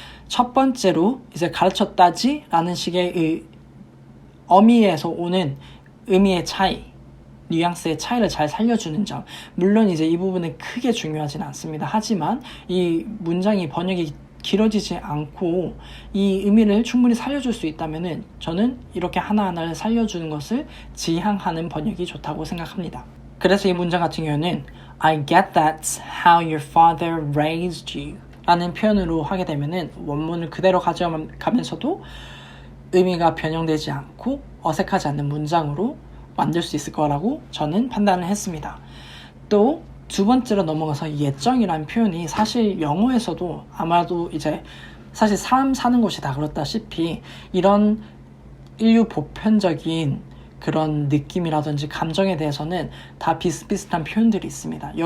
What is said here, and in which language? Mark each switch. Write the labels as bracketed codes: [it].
[ko] 첫 번째로 이제 가르쳤다지 라는 식의 어미에서 오는 의미의 차이, 뉘앙스의 차이를 잘 살려주는 점. 물론 이제 이 부분은 크게 중요하진 않습니다. 하지만 이 문장이 번역이 길어지지 않고 이 의미를 충분히 살려줄 수 있다면은 저는 이렇게 하나하나를 살려주는 것을 지향하는 번역이 좋다고 생각합니다. 그래서 이 문장 같은 경우는 [en] I get that's how your father raised you. [ko] 라는 표현으로 하게 되면은 원문을 그대로 가져가면서도 의미가 변형되지 않고 어색하지 않는 문장으로 만들 수 있을 거라고 저는 판단을 했습니다. 또 두 번째로 넘어가서 예정이라는 표현이 사실 영어에서도 아마도 이제 사실 사람 사는 곳이 다 그렇다시피 이런 인류 보편적인 그런 느낌이라든지 감정에 대해서는 다 비슷비슷한 표현들이 있습니다.